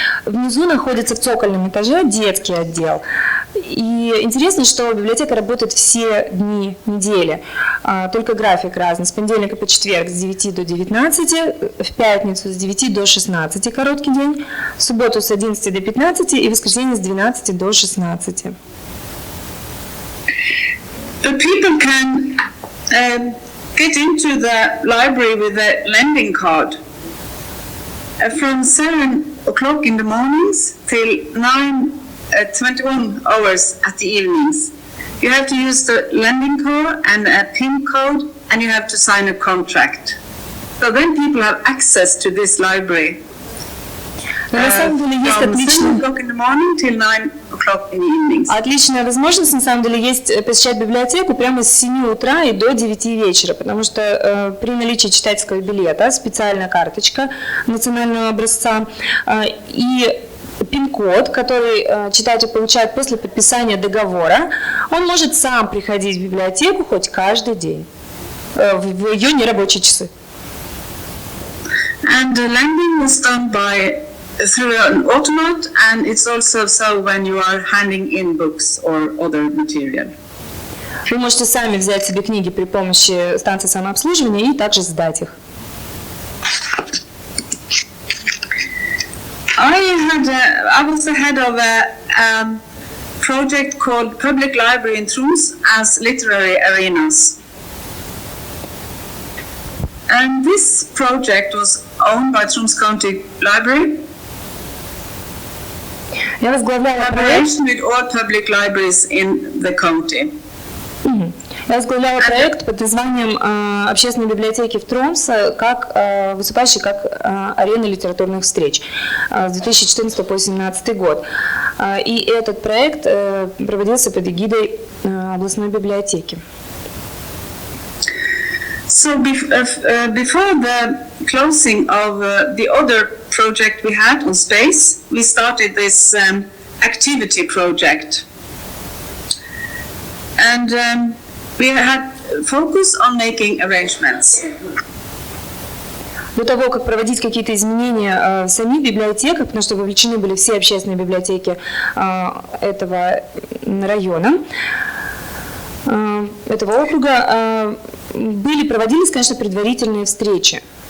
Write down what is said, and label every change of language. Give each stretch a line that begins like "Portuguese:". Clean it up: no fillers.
Russian: Внизу находится в цокольном этаже детский отдел. И интересно, что библиотека работает все дни недели, только график разный. С понедельника по четверг с 9 до 19, в пятницу с 9 до 16 короткий день, в субботу с 11 до 15 и в воскресенье с 12 до 16.
English: But people can get into the library with a lending card from 7 o'clock in the mornings till 21 hours at the evenings. You have to use the lending card and a PIN code, and you have to sign a contract. So then people have access to this library.
Russian: Но на самом деле есть
English: from 7
Russian: отличная,
English: o'clock in the morning till 9 o'clock in the evenings.
Russian: отличная возможность, на самом деле, есть посещать библиотеку прямо с 7 утра и до 9 вечера, потому что при наличии читательского билета, специальная карточка национального образца и пин-код, который читатель получает после подписания договора, он может сам приходить в библиотеку хоть каждый день в ее нерабочие часы.
English: And the lending is done through an automat, and it's also so when you are handing in books or other material.
Russian: Вы можете сами взять себе книги при помощи станции самообслуживания и также сдать их.
English: I was the head of a project called Public Library in Troms as Literary Arenas. And this project was owned by Troms County Library,
Russian: Я возглавляла проект.
English: collaboration with all public libraries in the county.
Russian: Я возглавляла проект под названием «Общественные библиотеки в Тромсе», выступающий как арена литературных встреч с 2014 по 2017 год. И этот проект проводился под эгидой областной библиотеки.
English: So before the closing of the other project we had on space, we started this activity project. And we had focus on making arrangements.
Russian: До того, как проводить какие-то изменения в самих библиотеках, потому что вовлечены были все общественные библиотеки этого района, этого округа, проводились, конечно, предварительные встречи.